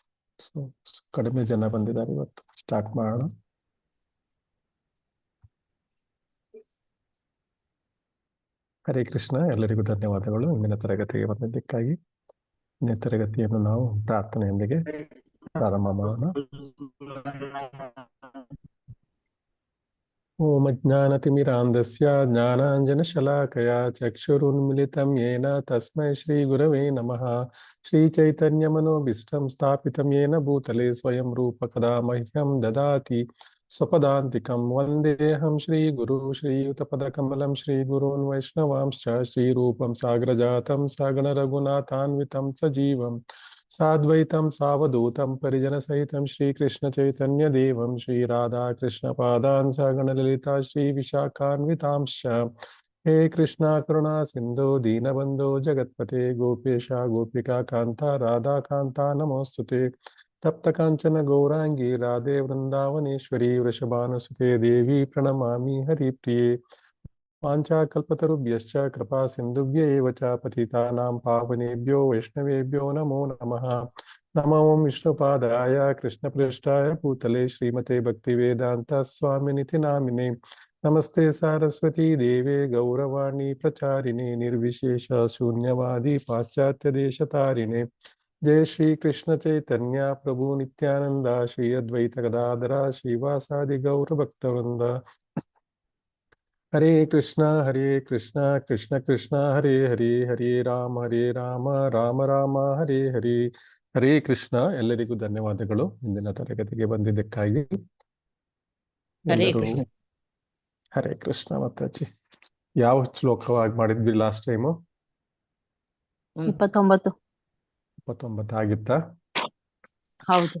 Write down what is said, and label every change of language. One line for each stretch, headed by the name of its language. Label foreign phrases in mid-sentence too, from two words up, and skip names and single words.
Kannada: ಸೊ ಕಡಿಮೆ ಜನ ಬಂದಿದ್ದಾರೆ, ಇವತ್ತು ಸ್ಟಾರ್ಟ್ ಮಾಡೋಣ. ಹರೇ ಕೃಷ್ಣ, ಎಲ್ಲರಿಗೂ ಧನ್ಯವಾದಗಳು ಇಂದಿನ ತರಗತಿಗೆ ಬಂದಿದ್ದಕ್ಕಾಗಿ. ಇಂದಿನ ತರಗತಿಯನ್ನು ನಾವು ಪ್ರಾರ್ಥನೆಯೊಂದಿಗೆ ಪ್ರಾರಂಭ ಮಾಡೋಣ.
Sanskrit: ಓಂ ಅಜ್ಞಾನತಿಮಿರಾಂಧಸ್ಯ ಜ್ಞಾನಾಂಜನಶಲಾಕಯಾ ಚಕ್ಷುರುನ್ಮಿಲಿತಂ ಯೇನ ತಸ್ಮೈ ಶ್ರೀ ಗುರವೇ ನಮಃ. ಶ್ರೀ ಚೈತನ್ಯಮನೋಭೀಷ್ಟಂ ಸ್ಥಾಪಿತಂ ಯೇನ ಭೂತಲೆ ಸ್ವಯಂ ರೂಪ ಕದಾ ಮಹ್ಯಂ ದದಾತಿ ಸ್ವಪದಾಂತಿಕಂ. ವಂದೇಹಂ ಶ್ರೀ ಗುರು ಶ್ರೀಯುತಪದಕಮಲಂ ಶ್ರೀ ಗುರೂನ್ ವೈಷ್ಣವಾಂಶ್ಚ ಶ್ರೀರೂಪಂ ಸಾಗ್ರಜಾತಂ ಸಗಣ ರಘುನಾಥಾನ್ವಿತಂ ಸಜೀವಂ ಸಾದ್ವೈತಂ ಸಾವಧೂತಂ ಪರಿಜನ ಸಹಿತಂ ಶ್ರೀಕೃಷ್ಣ ಚೈತನ್ಯ ದೇವಂ ಶ್ರೀ ರಾಧಾ ಕೃಷ್ಣ ಪಾದಾನ್ ಸಗಣ ಲಲಿತಾ ಶ್ರೀ ವಿಶಾಖಾನ್ವಿತಾಂಶ್ಚ. ಹೇ ಕೃಷ್ಣ ಕರುಣಾ ಸಿಂಧೋ ದೀನಬಂಧೋ ಜಗತ್ಪತೆ ಗೋಪೇಶ ಗೋಪಿಕಾ ಕಾಂತ ರಾಧಾ ಕಾಂತ ನಮೋಸ್ತುತೆ. ತಪ್ತ ಕಾಂಚನ ಗೌರಾಂಗಿ ರಾಧೆ ವೃಂದಾವನೇಶ್ವರಿ ವೃಷಭಾನುಸುತೆ ದೇವಿ ಪ್ರಣಮಾಮಿ ಹರಿಪ್ರಿಯೆ. ವಾಂಛಾಕಲ್ಪತರುಭ್ಯಶ್ಚ ಕೃಪಾ ಸಿಂಧುಭ್ಯ ಏವ ಚ ಪತಿತಾನಾಂ ಪಾವನೇಭ್ಯೋ ವೈಷ್ಣವೇಭ್ಯೋ ನಮೋ ನಮಃ. ನಮೋ ವಿಷ್ಣುಪಾದಾಯ ಕೃಷ್ಣಪೃಷ್ಠಾಯ ಭೂತಲೆ ಶ್ರೀಮತೆ ಭಕ್ತಿವೇದಾಂತ ಸ್ವಾಮಿನಿತಿ ನಾಮಿನೆ. ನಮಸ್ತೆ ಸಾರಸ್ವತಿ ದೇವೆ ಗೌರವಾಣಿ ಪ್ರಚಾರಿಣೆ ನಿರ್ವಿಶೇಷ ಶೂನ್ಯವಾದಿ ಪಾಶ್ಚಾತ್ಯ ದೇಶತಾರಿಣೆ. ಜಯ ಶ್ರೀ ಕೃಷ್ಣ ಚೈತನ್ಯ ಪ್ರಭು ನಿತ್ಯಾನಂದ ಶ್ರೀ ಅದ್ವೈತ ಗದಾಧರ ಶ್ರೀವಾಸಾದಿ ಗೌರ ಭಕ್ತವೃಂದ. ಹರೇ ಕೃಷ್ಣ ಕೃಷ್ಣ ಕೃಷ್ಣ ಹರೇ ಹರೇ, ಹರೇ ರಾಮ ರಾಮ ರಾಮ ಹರೇ ಹರೇ.
Kannada: ಹರೇ ಕೃಷ್ಣ. ಎಲ್ಲರಿಗೂ ಧನ್ಯವಾದಗಳು ಇಂದಿನ ತರಗತಿಗೆ ಬಂದಿದ್ದಕ್ಕಾಗಿ. ಎಲ್ಲರೂ ಹರೇ ಕೃಷ್ಣ. ಮಾತಾಜಿ, ಯಾವ ಶ್ಲೋಕವಾಗಿ ಮಾಡಿದ್ವಿ
English: last time?
Kannada: 29. 29 ಆಗಿತ್ತಾ? ಹೌದು.